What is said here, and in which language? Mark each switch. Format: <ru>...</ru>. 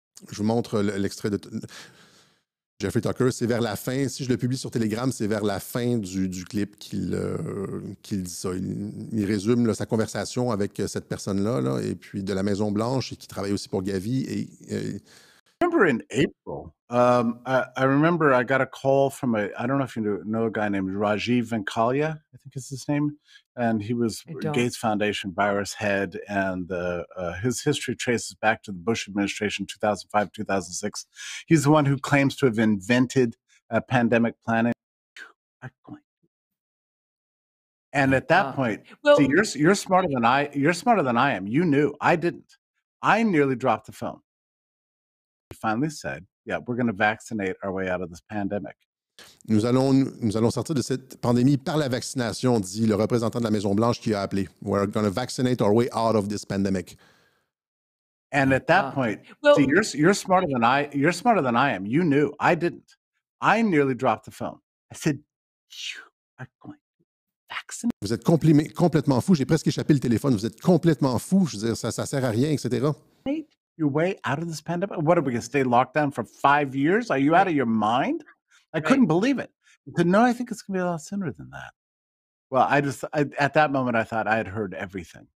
<fr>Je vous montre l'extrait de Jeffrey Tucker. C'est vers la fin. Si je le publie sur Telegram, c'est vers la fin du clip qu'il dit ça. Il résume là, sa conversation avec cette personne-là, là, et puis de la Maison-Blanche, et qui travaille aussi pour Gavi.</fr> <en>I remember in April, I remember I got a call from I don't know if you know a guy named Rajiv Venkalia, I think is his name. And he was Gates Foundation virus head. And his history traces back to the Bush administration, 2005, 2006. He's the one who claims to have invented pandemic planning. And at that point, see, you're smarter than I am. You knew. I didn't. I nearly dropped the phone. He finally said, yeah, we're going to vaccinate our way out of this pandemic.</en> <fr>Nous allons sortir de cette pandémie par la vaccination, dit le représentant de la Maison-Blanche qui a appelé.</fr> <en>We're going to vaccinate our way out of this pandemic. And at that point, see, you're smarter than I am. You knew. I didn't. I nearly dropped the phone. I said, you are going to vaccinate.</en> <fr>Vous êtes complètement fou. J'ai presque échappé le téléphone. Vous êtes complètement fou. Je veux dire, ça sert à rien, etc.</fr> <en>Your way out of this pandemic? What, are we going to stay locked down for 5 years? Are you out of your mind? I couldn't believe it. He said, no, I think it's going to be a lot sooner than that. Well, at that moment, I thought I had heard everything.</en>